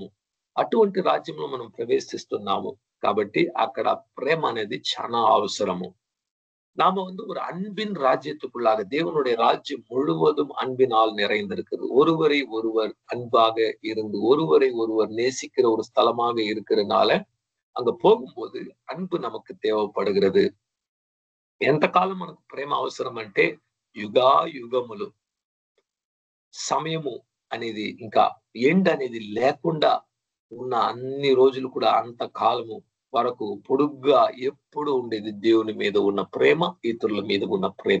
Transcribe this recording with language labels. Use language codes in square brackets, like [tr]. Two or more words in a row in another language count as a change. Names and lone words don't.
[te] అటువంటి రాజ్యంలో మనం ప్రవేశిస్తున్నాము కాబట్టి అక్కడ ప్రేమ అనేది చాలా అవసరము. [ta] நாம ஒரு அன்பின் ராஜ்யத்துக்குள்ளாக, தேவனுடைய ராஜ்யம் முழுவதும் அன்பினால் நிறைந்திருக்கிறது. ஒருவரை ஒருவர் அன்பாக இருந்து ஒருவரை ஒருவர் நேசிக்கிற ஒரு ஸ்தலமாக இருக்கிறதுனால அங்க போகும்போது அன்பு நமக்கு தேவைப்படுகிறது. [te] ఎంతకాలం మనకు ప్రేమ అవసరం అంటే యుగా యుగములు, సమయము అనేది ఇంకా ఎండ్ అనేది లేకుండా ఉన్న అన్ని రోజులు కూడా అంత కాలము వరకు పొడుగ్గా ఎప్పుడు ఉండేది దేవుని మీద ఉన్న ప్రేమ, ఇతరుల మీద ఉన్న ప్రేమ.